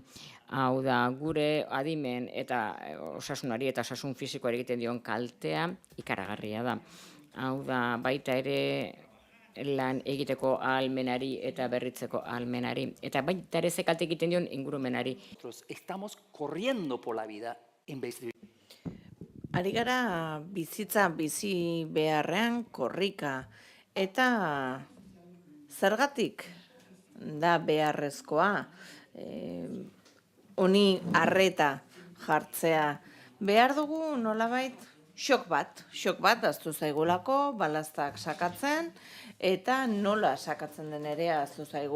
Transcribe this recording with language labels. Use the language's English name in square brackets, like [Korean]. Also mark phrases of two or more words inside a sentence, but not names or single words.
[Basque] Hau da, gure adimen eta osasunari eta osasun fisikoari egiten dion kaltea ikaragarria da. Hau da, baita ere lan egiteko ahalmenari eta berritzeko ahalmenari. Eta baita ere ze kalte egiten dion ingurumenari. [Spanish] Estamos corriendo por la vida en vez de... [Basque] Ari gara bizitza bizi beharrean korrika. Eta zergatik da beharrezkoa honi arreta jartzea. Behar dugu nolabait Xok bat aztu zaigulako, balaztak sakatzen, eta nola sakatzen den ere aztu zaigu.